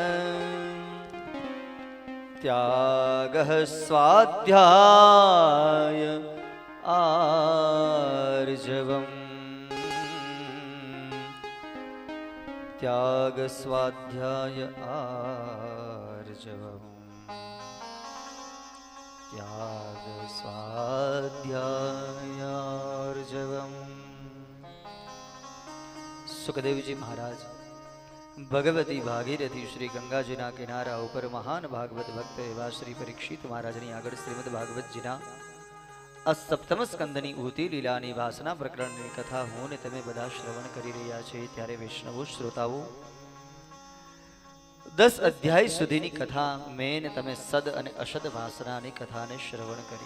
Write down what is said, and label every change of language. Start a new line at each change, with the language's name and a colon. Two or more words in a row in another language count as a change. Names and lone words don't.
Sanskrit: त्यागः स्वाध्याय आर्जवम् त्याग स्वाध्याय आर्जवम् त्याग स्वाध्यायार्जवम् सुखदेव जी महाराज भगवती भागीरथी श्री
Gujarati: ગંગાજીના કિનારા ઉપર મહાન ભાગવત ભક્ત એવા શ્રી પરીક્ષિત મહારાજની આગળ શ્રીમદ ભાગવતજીના આ સપ્તમ સ્કંદની ઉતી લીલાની વાસના પ્રકરણની કથા હું ને તમે બધા શ્રવણ કરી રહ્યા છે ત્યારે વૈષ્ણવો શ્રોતાઓ 10 અધ્યાય સુધીની કથા મેં તમે સદ અને અસદ વાસનાની કથાને શ્રવણ કરી.